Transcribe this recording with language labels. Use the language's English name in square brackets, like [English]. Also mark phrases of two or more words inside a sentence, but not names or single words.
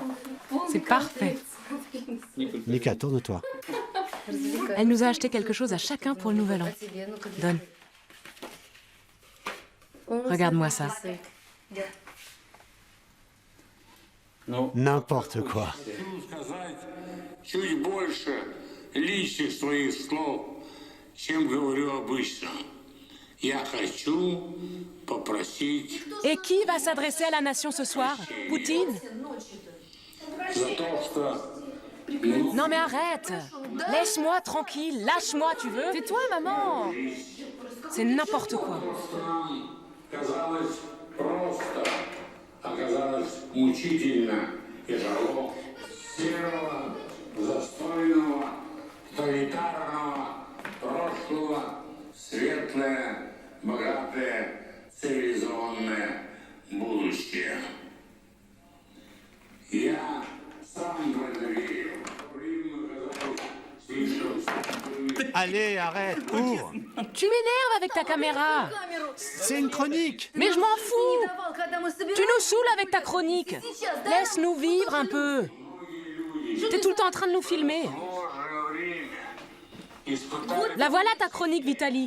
[French] C'est parfait. Nika, tourne-toi. Elle nous a acheté quelque chose à chacun pour le nouvel an. Donne. Regarde-moi ça. N'importe quoi. [Russian] Чуть больше личных своих слов, чем говорю обычно. Я хочу попросить [French] Et qui va s'adresser à la nation ce soir? Poutine? [Russian] за то, что [French] Non mais arrête! Laisse-moi tranquille, lâche-moi, tu veux? Tais-toi, maman! C'est n'importe quoi. [Russian] казалось просто, оказалось мучительно и тяжело. Серого, застойного, тоталитарного прошлого, светлое, богатое, цивилизованное будущее. Я сам в это верю. [French] Allez, arrête, ouvre. Tu m'énerves avec ta caméra! C'est une chronique. Mais je m'en fous! Tu nous saoules avec ta chronique! Laisse-nous vivre un peu! T'es tout le temps en train de nous filmer. La voilà ta chronique, Vitali.